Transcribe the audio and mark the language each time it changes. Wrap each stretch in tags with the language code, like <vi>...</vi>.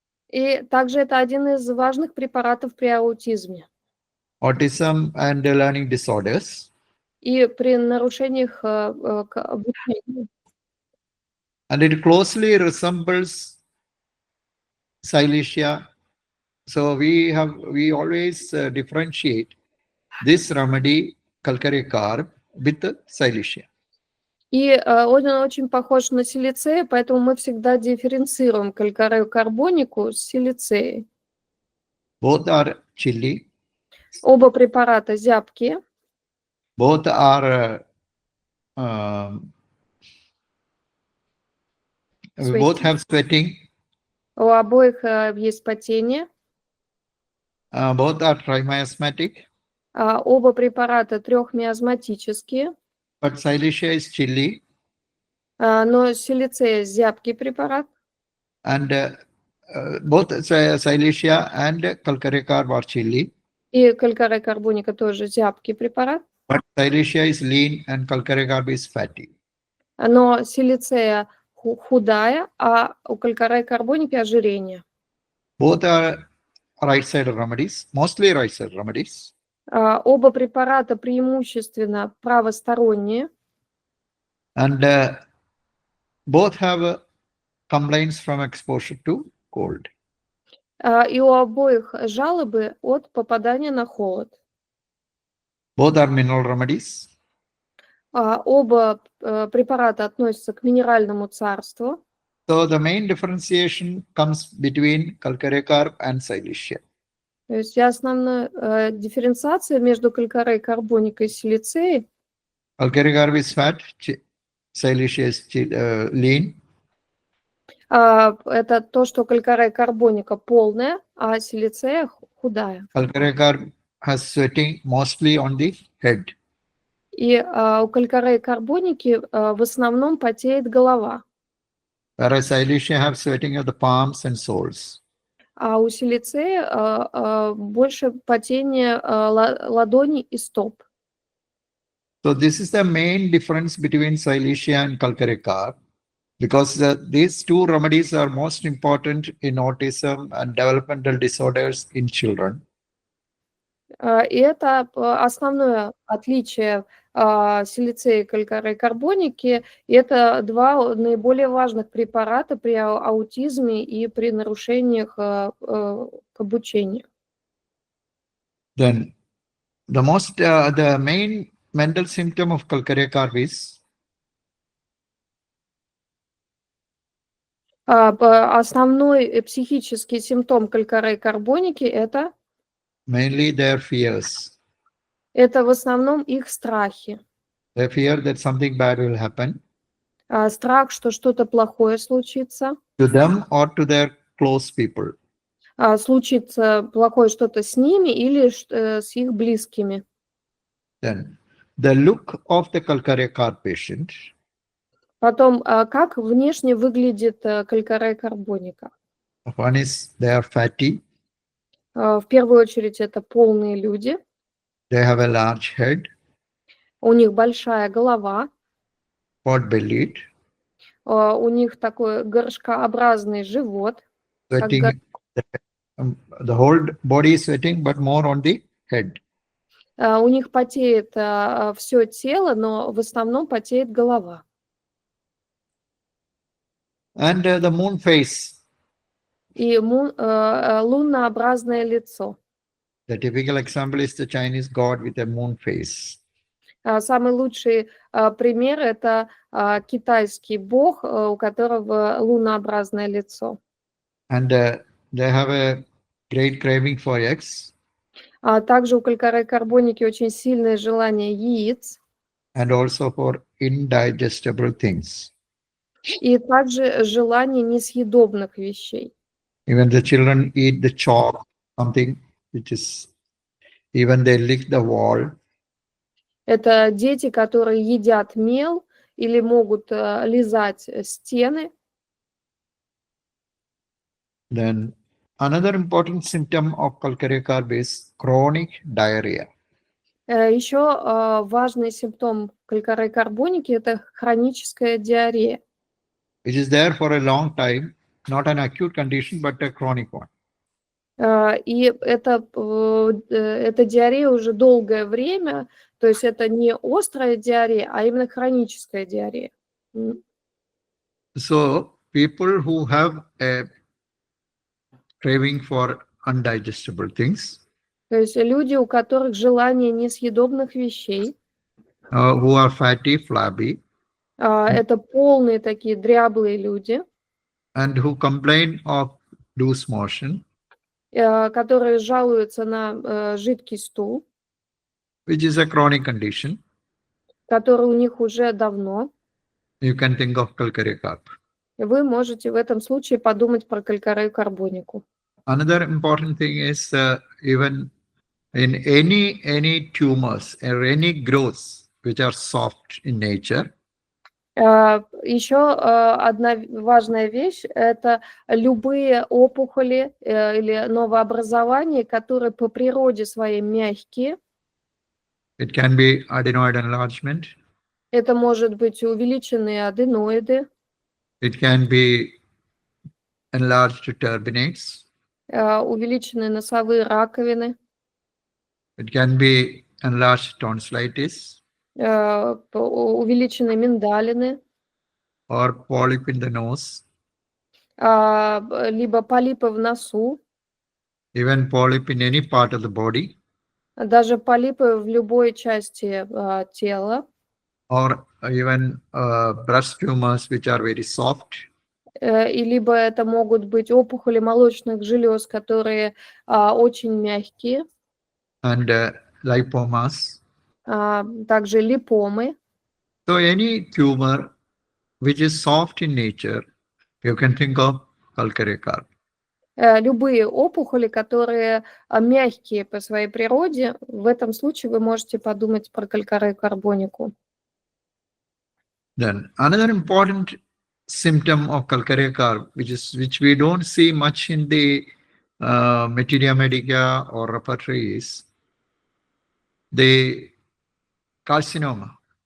<ru>И также это один из важных препаратов при аутизме.</ru> <en>Autism and learning disorders.</en> <ru>И при нарушениях обучения.</ru> <en>And it closely resembles silesia. So we always differentiate this remedy, Calcare carb, with silesia.</en> <ru>И он очень похож на силицея, поэтому мы всегда дифференцируем калькарею карбонику с силицеей.</ru> <en>Both are chilly.</en> <ru>Оба препарата зябкие.</ru> <en>Both are both have sweating.</en> <ru>У обоих есть потение.</ru> <en>Both are trimiasmatic.</en> <ru>Оба препарата трехмиазматические.</ru> <en>But silesia is chilly.</en> <ru>Но силицея зябкий препарат.</ru> <en>And both Silesia and Calcarea carb are chili.</en> <ru>И калькарея карбоника тоже зябкий препарат.</ru> <en>But Silesia is lean and Calcarea carb is fatty.</en> <ru>Но силицея худая, а у калькареи карбоники ожирение.</ru> <en>Both are right-side remedies, mostly right-side remedies.</en> <ru>Оба препарата преимущественно правосторонние.</ru> <en>And both have complaints from exposure to cold.</en> <ru>И у обоих жалобы от попадания на холод.</ru> <en>Both are mineral remedies.</en> <ru>Оба препарата относятся к минеральному царству.</ru> <en>So the main differentiation comes between Calcarea carb and Silesia.</en> <ru>То есть основная дифференциация между калькареей карбоникой и силицеей.</ru> <en>Calcarea carb is fat, Silesia is lean.</en> <ru>Это то, что калькарея карбоника полная, а силицея худая.</ru> <en>Calcarea carb has sweating mostly on the head.</en> <ru>И у калькареи карбоники в основном потеет голова.</ru> <en>Whereas Silesia have sweating of the palms and soles.</en> <ru>А у силицея больше потение ладоней и стоп.</ru> <en>So this is the main difference between Silesia and Calcarea carb, because these two remedies are most important in autism and developmental disorders in children.</en> <ru>И это основное отличие силицея и калькареи карбоники. И это два наиболее важных препарата при аутизме и при нарушениях к обучению.</ru> <en>Then the main mental symptom of Calcarea carb is</en> <ru>Основной психический симптом калькареи карбоники это</ru> <en>mainly their fears.</en> <ru>в основном их страхи.</ru> <en>They fear that something bad will happen</en> <ru>Страх, что что-то плохое случится.</ru> <en>to them or to their close people.</en> <ru>Случится плохое что-то с ними или с их близкими.</ru> <en>Then the look of the Calcarea carb patient.</en> <ru>Потом, как внешне выглядит калькарея карбоника?</ru> <en>One is they are fatty.</en> <ru>В первую очередь это полные люди.</ru> <en>They have a large head.</en> <ru>У них большая голова.</ru> <en>Pot-bellied.</en> <ru>У них такой горшкообразный живот.</ru> <en>Sweating. The whole body is sweating, but more on the head.</en> <ru>У них потеет все тело, но в основном потеет голова.</ru> <en>And the moon face.</en> <ru>И лунообразное лицо.</ru> <en>The typical example is the Chinese god with a moon face.</en> <ru>Самый лучший пример – это китайский бог, у которого лунообразное лицо.</ru> <en>And they have a great craving for eggs.</en> <ru>Также у калькареи карбоники очень сильное желание яиц.</ru> <en>And also for indigestible things.</en> <ru>И также желание несъедобных вещей.</ru> <en>Even the children eat the chalk, something which is, even they lick the wall.</en> <ru>Это дети, которые едят мел или могут лизать стены.</ru> <en>Then another important symptom of Calcarea carb is chronic diarrhea.</en> <ru>Еще важный симптом калькареи карбоники – это хроническая диарея.</ru> <en>Which is there for a long time, not an acute condition, but a chronic one.</en> <ru>И эта диарея уже долгое время, то есть это не острая диарея, а именно хроническая диарея.</ru> <en>So people who have a craving for undigestible things,</en> <ru>то есть люди, у которых желание несъедобных вещей,</ru> <en>who are fatty, flabby,</en> <ru>это полные такие дряблые люди,</ru> <en>and who complain of loose motion,</en> <ru>которые жалуются на жидкий стул,</ru> <en>which is a chronic condition,</en> <ru>который у них уже давно.</ru> <en>you can think of Calcarea carb.</en> <ru>Вы можете в этом случае подумать про калькарею карбонику.</ru> <en>Another important thing is even in any tumors or any growths which are soft in nature.</en> <ru>Еще одна важная вещь – это любые опухоли или новообразования, которые по природе своей мягкие.</ru> <en>It can be adenoid enlargement.</en> <ru>Это может быть увеличенные аденоиды,</ru> <en>It can be enlarged turbinates.</en> <ru>увеличенные носовые раковины,</ru> <en>It can be enlarged tonsillitis</en> <ru>увеличенные миндалины,</ru> <en>or polyp in the nose,</en> <ru>либо полипы в носу,</ru> <en>even polyp in any part of the body,</en> <ru>даже полипы в любой части тела,</ru> <en>or even breast tumors which are very soft.</en> <ru>и либо это могут быть опухоли молочных желез, которые очень мягкие,</ru> <en>And lipomas.</en> <ru>также липомы.</ru> <en>So any tumor which is soft in nature, you can think of Kaalkare carb.</en> <ru>Любые опухоли, которые мягкие по своей природе, в этом случае вы можете подумать про калькарею карбонику.</ru> <en>Then another important symptom of Kaalkare carb, which we don't see much in the Materia Medica or repertory, is the carcinoma.</en>